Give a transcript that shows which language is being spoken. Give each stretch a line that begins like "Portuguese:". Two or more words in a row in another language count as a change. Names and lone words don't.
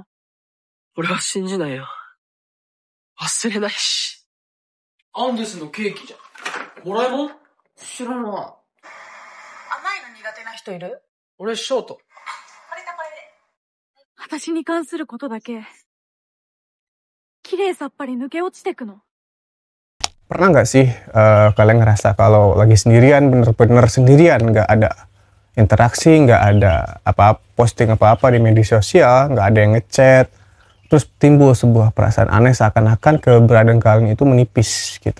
Japanese: 俺は信じないよ。忘れないし。アンデスのケーキじゃん。もらいもん？知らない。甘いの苦手な人いる？俺ショート。私に関することだけ綺麗さっぱり抜け落ちてくの。
Indonesian: Pernah nggak sih kalian ngerasa kalau lagi sendirian, bener-bener sendirian, nggak ada interaksi, nggak ada posting apa-apa di media sosial, nggak ada yang ngechat, terus timbul sebuah perasaan aneh seakan-akan keberadaan kalian itu menipis gitu.